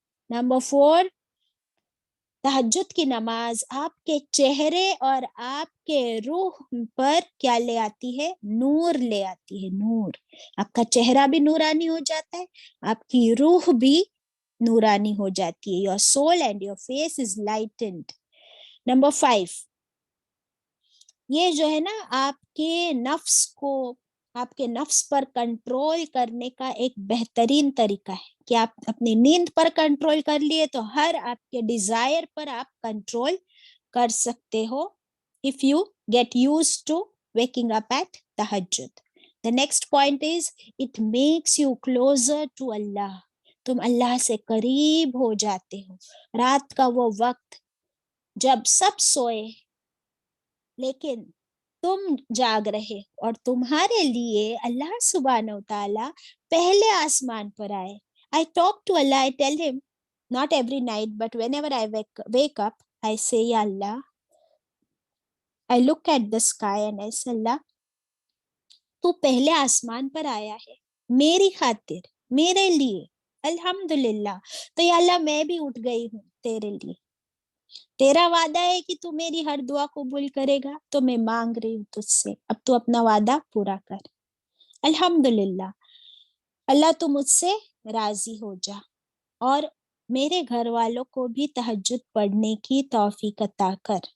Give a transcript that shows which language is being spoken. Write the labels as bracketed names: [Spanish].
[Urdu] Number 4، تہجد کی نماز آپ کے چہرے اور آپ کے روح پر کیا لے آتی ہے؟ نور لے آتی ہے. نور. آپ کا چہرہ بھی نورانی ہو جاتا ہے، آپ کی روح بھی نورانی ہو جاتی ہے. [English] Your soul and your face is lightened. [Urdu] Number 5، یہ جو ہے نا آپ کے نفس کو، آپ کے نفس پر کنٹرول کرنے کا ایک بہترین طریقہ ہے کہ آپ اپنی نیند پر کنٹرول کر لیے تو ہر آپ کے ڈیزائر پر آپ کنٹرول کر سکتے ہو [English] if you get used to waking up at tahajjud. The next point is it makes you closer to Allah. [Urdu] تم اللہ سے قریب ہو جاتے ہو. رات کا وہ وقت جب سب سوئے لیکن تم جاگ رہے اور تمہارے لیے اللہ سبحانہ وتعالیٰ پہلے آسمان پر آئے. [English] I talk to Allah, I tell him, not every night, but whenever I wake up, I say, Ya Allah, I look at the sky and I say, Allah, [Urdu] تو پہلے آسمان پر آیا ہے میری خاطر، میرے لیے. [Arabic] الحمدللہ. [Urdu] تو یا اللہ میں بھی اٹھ گئی ہوں تیرے لیے، تیرا وعدہ ہے کہ تو میری ہر دعا قبول کرے گا، تو میں مانگ رہی ہوں تجھ سے، اب تو اپنا وعدہ پورا کر. [Arabic] الحمدللہ. [Urdu] اللہ تو مجھ سے راضی ہو جا اور میرے گھر والوں کو بھی تہجد پڑھنے کی توفیق عطا کر.